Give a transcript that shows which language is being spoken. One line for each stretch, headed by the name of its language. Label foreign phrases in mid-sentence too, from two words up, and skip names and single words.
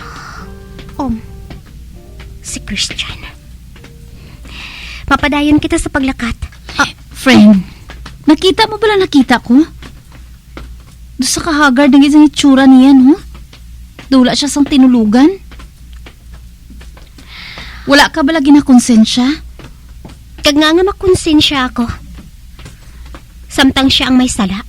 Hiligaynon: Si Christian. Mapadayon kita sa paglakat. Friend,
Filipino: nakita mo pala nakita ko? Doon sa kahagard ng isang itsura niyan, ho?
Hiligaynon: Dula siya sang tinulugan? Wala ka ba lagi na konsensya? Kag nga makonsensya ako. Samtang siya ang may sala.